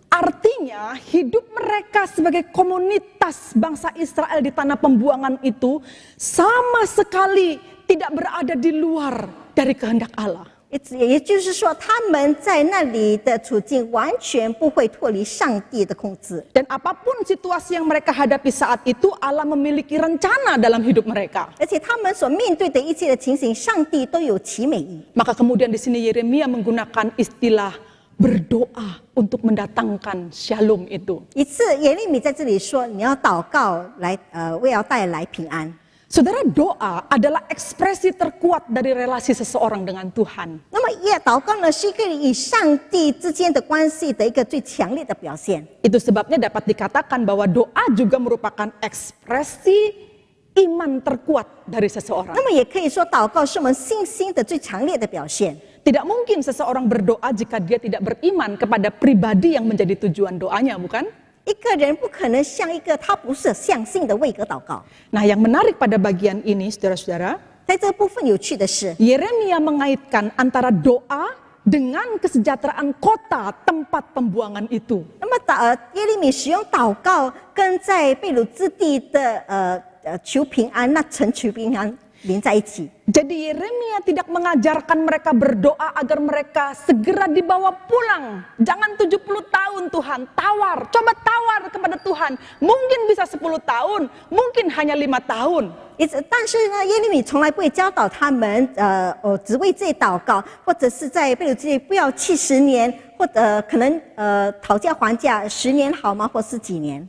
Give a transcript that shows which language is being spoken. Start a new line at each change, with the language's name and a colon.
Indonesian: Artinya hidup mereka sebagai komunitas bangsa Israel di tanah pembuangan itu sama sekali tidak berada di luar dari kehendak Allah.
Chinese: 也就是说，他们在那里的处境完全不会脱离上帝的控制。
Indonesian: Dan apapun situasi yang mereka hadapi saat itu, Allah memiliki rencana dalam hidup mereka.
Chinese: 而且他们所面对的一切的情形，上帝都有其美意。
Indonesian: Maka kemudian di sini Yeremia menggunakan istilah berdoa untuk mendatangkan shalom itu.
Chinese: 一次，耶利米在这里说：“你要祷告来，为要带来平安。”
Indonesian: Saudara, doa adalah ekspresi terkuat dari relasi seseorang dengan Tuhan.
Chinese: 那么，祷告呢，是一个与上帝之间的关系的一个最强烈的表现。
Indonesian: Itu sebabnya dapat dikatakan bahwa doa juga merupakan ekspresi iman terkuat dari seseorang.
Chinese: 那么，也可以说，祷告是我们信心的最强烈的表现。
Indonesian: Tidak mungkin seseorang berdoa jika dia tidak beriman kepada pribadi yang menjadi tujuan doanya, bukan?
Chinese: 一个人不可能像一个他不是相信的位格祷告。
Indonesian: Nah, yang menarik pada bagian ini, saudara-saudara,
Chinese: 在这部分有趣的是，
Indonesian: Yeremia mengaitkan antara doa dengan kesejahteraan kota tempat pembuangan itu.
Chinese: 那么耶利米使用祷告跟在被掳之地的求平安，那城求平安连在一起。
Indonesian: Jadi Yeremia tidak mengajarkan mereka berdoa agar mereka segera dibawa pulang. Jangan 70 tahun Tuhan, coba tawar kepada Tuhan. Mungkin bisa 10 tahun, mungkin hanya 5 tahun.
Chinese: 但是呢，耶利米从来不会教导他们，只为这祷告，或者是在被掳之地不要70年，或者可能讨价还价10年好吗，或是几年。